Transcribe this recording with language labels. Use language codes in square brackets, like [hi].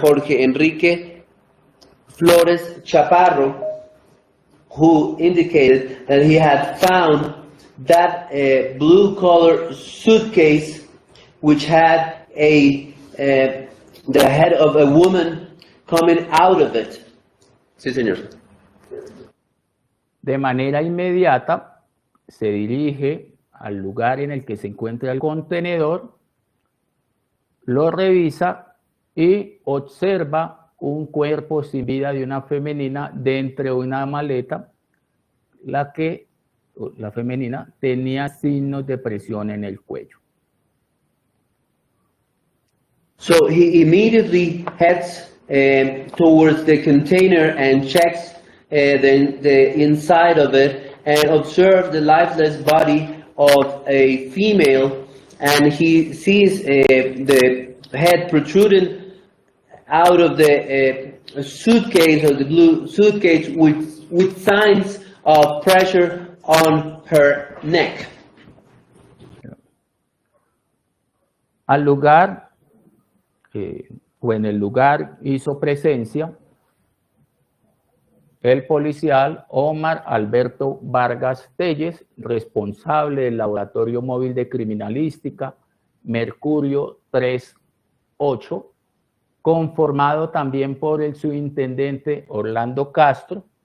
[en] Jorge Enrique Flores Chaparro, who indicated that he had found that blue-collar suitcase which had the head of a woman coming out of it. [es] Sí, señor. De manera inmediata se dirige al lugar en el que se encuentra el contenedor, lo revisa y observa un cuerpo sin vida de una femenina dentro de una maleta, la femenina tenía signos de presión en el cuello. [en] So he immediately heads towards the container and checks the inside of it, and observed the lifeless body of a female, and he sees the head protruding out of the suitcase, or the blue suitcase, with signs of pressure on her neck. [es] Al lugar, o en el lugar hizo presencia el policial Omar Alberto Vargas Telles, responsable del Laboratorio Móvil de Criminalística Mercurio 38, conformado también por el subintendente Orlando Castro,